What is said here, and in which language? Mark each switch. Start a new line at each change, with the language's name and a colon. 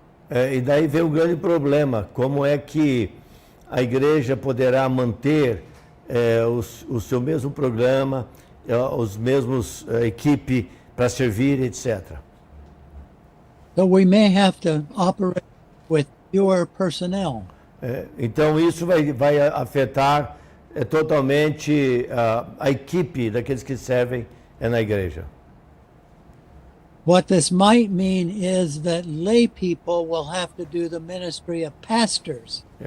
Portuguese: E daí vem um grande problema, como é que a igreja poderá manter o seu mesmo programa, os mesmos equipe para servir, etc.
English: So we may have to operate with fewer personnel.
Portuguese: Então isso vai afetar totalmente a equipe daqueles que servem na igreja.
English: What this might mean is that lay people will have to do the ministry of pastors.